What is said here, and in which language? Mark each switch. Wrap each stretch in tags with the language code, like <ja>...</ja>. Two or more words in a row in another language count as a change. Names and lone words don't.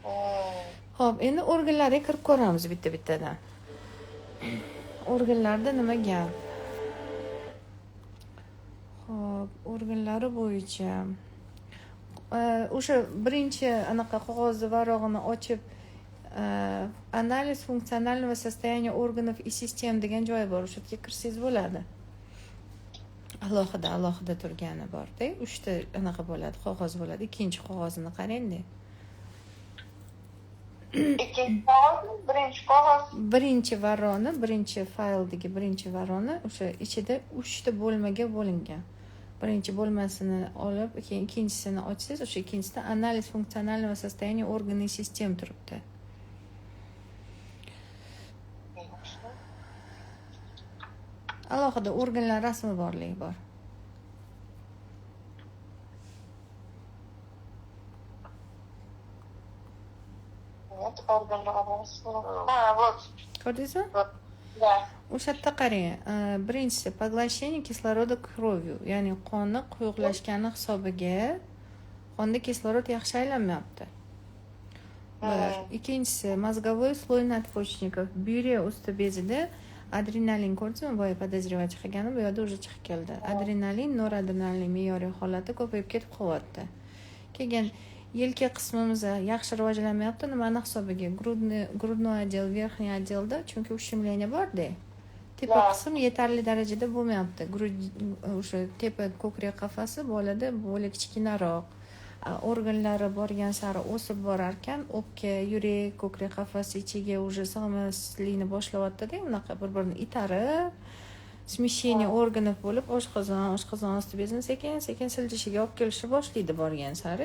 <uz>Xo'p, endi organlarga kirib ko'ramiz bitta-bittadan. Organlarda nima gap? Xo'p, organlari bo'yicha o'sha birinchi anaqa qog'ozni varog'ini ochib</uz> <ru>analiz funksionalного состояния органов и систем</ru> <uz>degan joyi bor. O'sha yerga kirsangiz bo'ladi. Alohida turgani bor-da. 3 ta anaqa bo'ladi, qog'oz bo'ladi. Ikkinchi qog'ozini qarang-da. Ikkinchi qog'oz, birinchi qog'oz. Birinchi varroni, birinchi fayldagi birinchi varroni o'sha ichida 3 ta bo'lmaga bo'lingan. Birinchi bo'lmasini olib, keyin ikkinchisini ochsangiz, o'sha ikkinchisida</uz> <ru>analiz funksionalного состояния органов и систем</ru> <uz>turibdi. Alohida organlar rasmi borligi bor. Ko'rdingizmi?</uz> <ru>Да.</ru> <uz>O'sha yerda qarang. Birinchisi</uz> <ru>поглощение кислорода кровью,</ru> <uz>ya'ni qonni quyuqlashgani hisobiga qonda kislorod yaxshi aylanmayapti. Bir. Ikkinchisi</uz> <ru>mozgovой слой надпочечников.</ru> <uz>Buyrak usti bezida adrenalin ko'rdingizmi? Boya podozrевать qilganim, bu yerda уже chiqib keldi. Adrenalin, noradrenalin me'yoriy holati ko'payib ketib qolyapti. Keyin yelka qismimiz yaxshi rivojlanmayapti. Nimani hisobiga?</uz> <ru>Грудной отдел, верхний отделda, chunki ущемление bor-da.</ru> <uz>Tepa qism yetarli darajada bo'lmayapti. O'sha tepa ko'krak qafasi bolada bo'la kichkinaroq. Organlari borgan sari o'sib borar ekan, o'pka, yurak, ko'krak qafasi ichiga уже sig'maslikni boshlayapti-da, unaqa bir-birini itarib,</uz> <ru>смещение organov</ru> <uz>bo'lib, oshqozon osti bezini sekin siljishiga olib kelishni boshlaydi borgan sari.</uz>